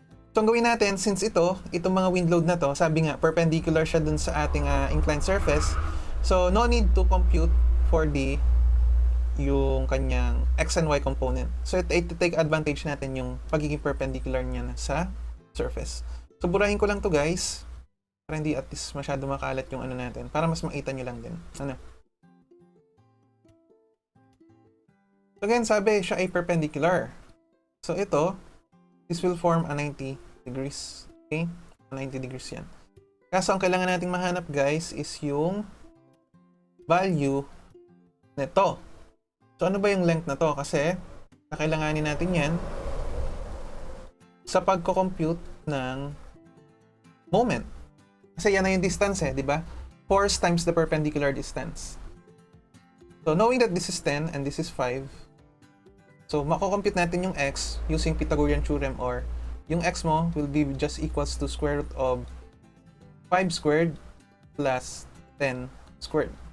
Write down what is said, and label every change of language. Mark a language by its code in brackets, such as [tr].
[tl] So ang gawin natin, since itong mga wind load na to, sabi nga, perpendicular siya dun sa ating inclined surface. So no need to compute for yung kanyang x and y component. So ito take advantage natin yung pagiging perpendicular niya sa surface. So burahin ko lang to guys, para hindi at least masyado makalat yung ano natin, para mas makita nyo lang din. Ano? So again, sabi siya ay perpendicular. So ito, [en] this will form a 90 degrees. [tl] Okay? 90 degrees yan. Kaso ang kailangan nating mahanap guys is yung value nito. So ano ba yung length na to? Kasi kakailanganin natin yan sa pagko-compute ng moment. Kasi yan na yung distance di ba? [en] Force times the perpendicular distance. [tl] So [en] knowing that this is 10 and this is 5, [tl] so mako-compute natin yung x using Pythagorean theorem, or yung x mo will be just equals to square root of 5 squared plus 10 squared.